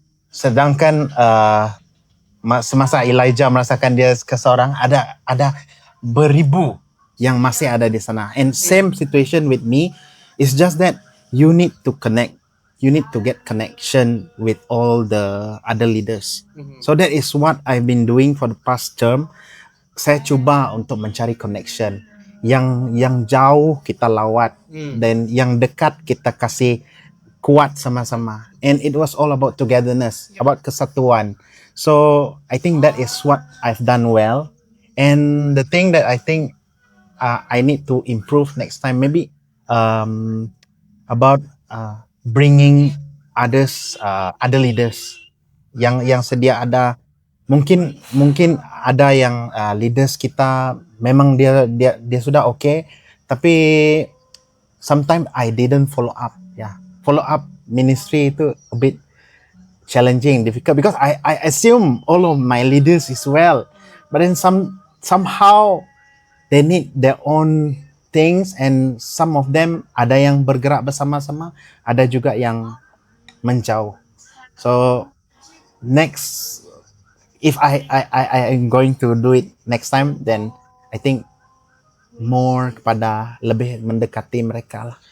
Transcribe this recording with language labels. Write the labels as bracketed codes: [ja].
[ms] Sedangkan semasa Elijah merasakan dia keseorang, ada beribu yang masih ada di sana. [en] And same situation with me. It's just that you need to connect. You need to get connection with all the other leaders. So that is what I've been doing for the past term. [ms] Saya cuba untuk mencari connection. Yang jauh kita lawat dan yang dekat kita kasih kuat sama-sama. [en] And it was all about togetherness, about kesatuan. So I think that is what I've done well. And the thing that I think I need to improve next time, maybe about bringing other leaders [ms] yang sedia ada. Mungkin ada yang leaders kita memang dia sudah okay, tapi [en] sometimes I didn't follow up. Follow up ministry itu a bit challenging, difficult, because I assume all of my leaders is well, but then somehow they need their own things, and some of them [ms] ada yang bergerak bersama-sama, ada juga yang menjauh. [en] So next, if I am going to do it next time, then I think more [ms] kepada lebih mendekati mereka lah.